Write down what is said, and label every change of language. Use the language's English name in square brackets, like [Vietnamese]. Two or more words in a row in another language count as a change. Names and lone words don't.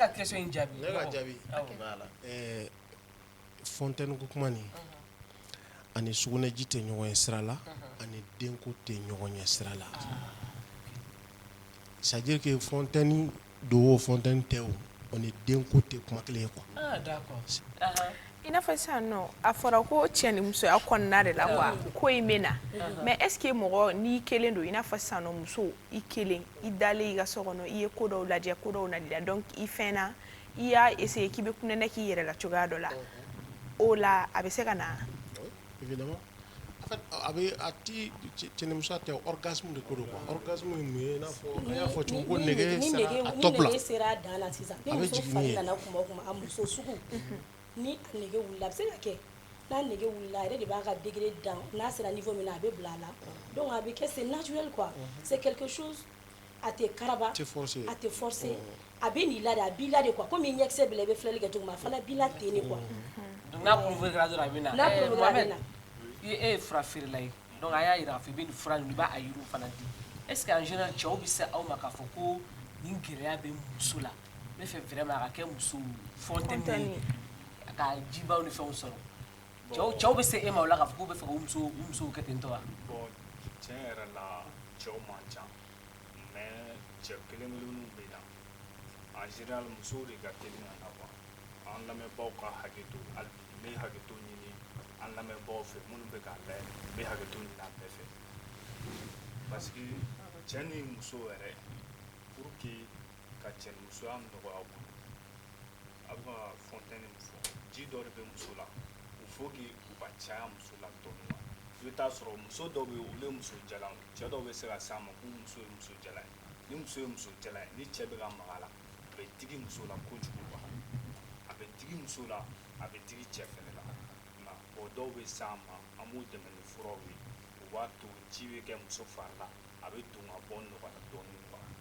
[Bambara] ne ka question in jaabi. ne ka jaabi fontaine ko kuma nin ani sugunɛji tɛ ɲɔgɔn ye sira la ani denko tɛ ɲɔgɔn ye sira la. [French] C'est-à-dire que [Bambara] fontaine do fontaine tɛ o ni denko tɛ kuma kelen ye quoi. [French] Ah d'accord. [Bambara] I n'a fɔ sisan nɔ a fɔra ko cɛ ni musoya kɔnɔna de la wa ko in bɛ na [French] mais est ce que [Bambara] mɔgɔ n'i kelen don i n'a fɔ sisan nɔ muso i kelen i dalen i ka so kɔnɔ i ye ko dɔw lajɛ ko dɔw nali la donc i fɛnna i y'a essayer k'i bɛ kunɛnɛ k'i yɛrɛ la cogoya dɔ la o la a bɛ se ka na. [French] Évidemment. En fait, avec [Bambara] ati cɛnimusoya tɛ orgasme de ko don quoi orgasme ye mun ye i n'a fɔ an y'a fɔ cogo ko nege sera a top la ni nege sera dan na sisan ni muso fari nana kuma o kuma a muso sugu ni a nege wulila a bɛ se ka kɛ n'a nege wulila a yɛrɛ de b'a ka degré dan n'a sera niveau min na a bɛ bila a la donc a bɛ kɛ [French] c'est naturel quoi c'est quelque chose [Bambara] a tɛ karaba a tɛ forcer a bɛ n'i la de a b'i la de quoi comme i ɲɛkisɛ bila i bɛ filɛli kɛ cogo min a fana b'i la ten de quoi. donc n'a prouvé kɛra dɔrɔn a bɛ na. n'a prouvé a bɛ na. e ye fura feerela ye donc a y'a yira k'a fɔ i bɛ nin fura ninnu i b'a yiriw fana di [French] est ce que en général [Bambara] cɛw bɛ se aw ma k'a fɔ ko nin gɛlɛya bɛ muso la ne fɛ vraiment a ka kɛ muso fontaine ye a ka jibaw ni fɛnw sɔrɔ cɛw bɛ se e ma o la k'a fɔ k'u bɛ fɛ k'u musow kɛ ten tɔ wa. bon tiɲɛ yɛrɛ la cɛw man ca mais cɛ kelen-kelenninw bɛ na [French] en général [Bambara] musow de ka teli ka na quoi an lamɛnbaaw ka hakɛ to hali bi n bɛ hakɛ to ɲini an lamɛnbaaw fɛ minnu bɛ k'a layɛ n bɛ hakɛ to ɲini a bɛɛ fɛ parce que cɛ ni muso yɛrɛ [French] pour que [Bambara] ka cɛnimusoya nɔgɔya u bolo a bɛ ka fontaine min fɔ ji dɔ de bɛ muso la [French] il faut que [Bambara] u ka caya muso la dɔɔnin i bɛ taa sɔrɔ muso dɔw bɛ yen olu ye muso jalan cɛ dɔw bɛ se ka s'a ma k'u muso ye muso jalan ye ni muso ye muso jalan ye ni cɛ bɛ ka maga a la a bɛ digi muso la kojugu quoi a bɛ digi muso la a bɛ digi cɛ fɛnɛ la bon dɔw bɛ s'a ma an b'u dɛmɛ ni furaw ye u b'a to ji bɛ kɛ muso fari la a bɛ don ka bɔ nɔgɔya dɔɔnin quoi